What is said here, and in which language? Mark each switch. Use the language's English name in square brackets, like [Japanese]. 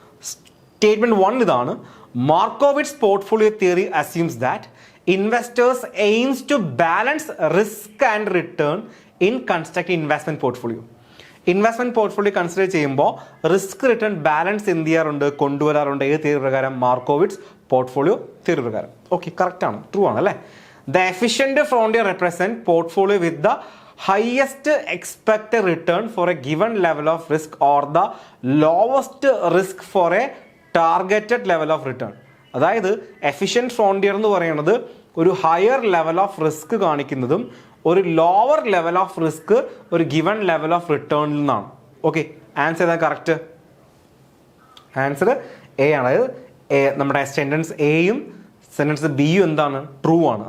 [Malayalam] Statement 1 ഇതാണ്, [English] Markowitz portfolio theory assumes that investors aims to balance risk and return in construct investment portfolio. [Malayalam] Investment portfolio consider ചെയ്യുമ്പോൾ risk return balance എന്ത് ചെയ്യാറുണ്ട്? കൊണ്ടുവരാറുണ്ട്. ഏത് theory പ്രകാരം? മാർക്കോവിറ്റ്സ് portfolio theory പ്രകാരം. Okay, correct ആണ്, true ആണ് അല്ലേ? [English] The efficient frontier represent portfolio with the highest expected return for a given level of risk or the lowest risk for a targeted level of return. [Malayalam] അതായത് efficient frontier എന്ന് പറയുന്നത് ഒരു higher level of risk കാണിക്കുന്നതും ഒരു lower level of risk ഒരു given level of റിട്ടേണിൽ നിന്നാണ്. Okay, answer ഏതാ correct? Answer A ആണ്. അതായത് നമ്മുടെ സെന്റൻസ് എയും സെന്റൻസ് ബിയും എന്താണ്? ട്രൂ ആണ്.